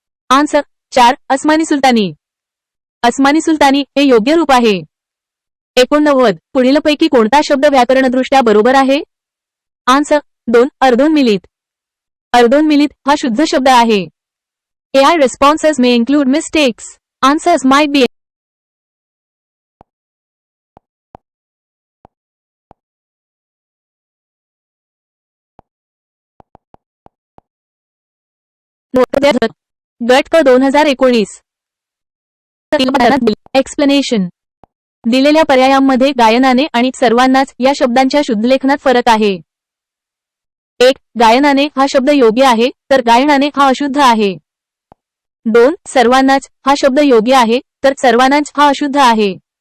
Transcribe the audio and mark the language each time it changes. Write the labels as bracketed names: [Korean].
[Marathi] Answer 4 अस्मानी सुलतानी. अस्मानी सुलतानी हे योग्य रूप आहे. 89 पुढीलपैकी कोणता शब्द व्याकरणदृष्ट्या बरोबर आहे? आन्सर 2 अर्धोन्मिलित. अर्धोन्मिलित हा शुद्ध शब्द आहे. [English] AI responses may include mistakes. Answers might be [Marathi] गट क [English] 2019. Explanation. [Marathi] दिलेल्या पर्यायांमध्ये गायनाने आणि सर्वांनाच या शब्दांच्या शुद्धलेखनात फरक आहे. 1 गायनाने हा शब्द योग्य आहे, तर गायनाने हा अशुद्ध आहे. 2 सर्वांनाच हा शब्द योग्य आहे, तर सर्वांनाच हा अशुद्ध आहे.